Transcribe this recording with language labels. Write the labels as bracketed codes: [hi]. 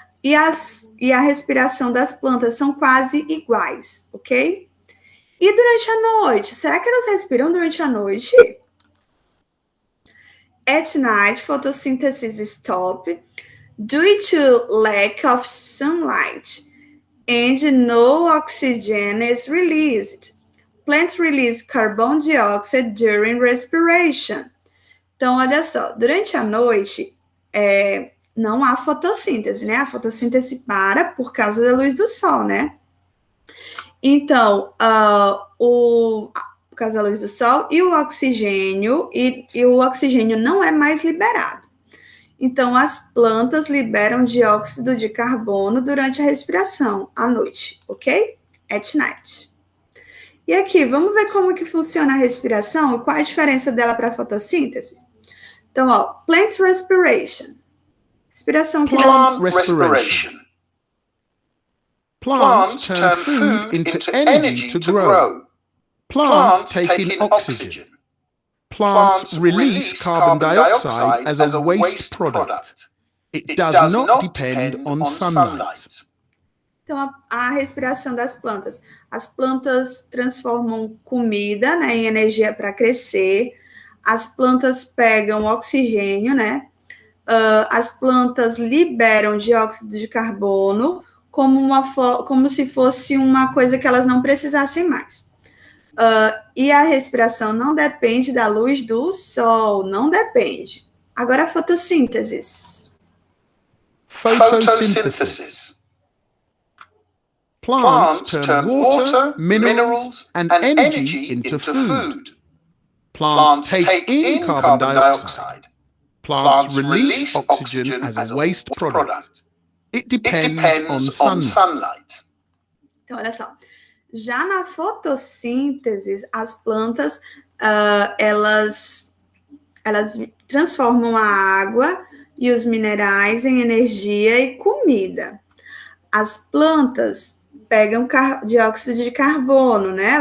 [pt] E a respiração das plantas são quase iguais, ok? E durante a noite? Será que elas respiram durante a noite? [en] At night, photosynthesis stops due to lack of sunlight and no oxygen is released. Plants release carbon dioxide during respiration. [pt] Então, olha só, durante a noite, não há fotossíntese, né? A fotossíntese para por causa da luz do sol, né? Então, por causa da luz do sol e o oxigênio, e o oxigênio não é mais liberado. Então, as plantas liberam dióxido de carbono durante a respiração, à noite, ok? [en] At night. [pt] E aqui, vamos ver como que funciona a respiração e qual a diferença dela para a fotossíntese? Então, ó, [en] plant respiration. [pt] Respiração que [en] Plant respiration. Plants turn food into energy to grow. Plants take in oxygen. Plants release carbon dioxide as a waste product. It does not depend on sunlight. [pt] Então, a respiração das plantas. As plantas transformam comida, né, em energia para crescer. As plantas pegam oxigênio, né? As plantas liberam dióxido de carbono como se fosse uma coisa que elas não precisassem mais. E a respiração não depende da luz do sol, não depende. Agora a fotossíntese. [en] Photosynthesis. Plants turn water, minerals, and energy into food. Plants take in carbon dioxide. Plants release oxygen as a waste product. It depends on sunlight. [pt] Então, olha só. Já na fotossíntese, as plantas, elas transformam a água e os minerais em energia e comida. As plantas pegam dióxido de carbono, né?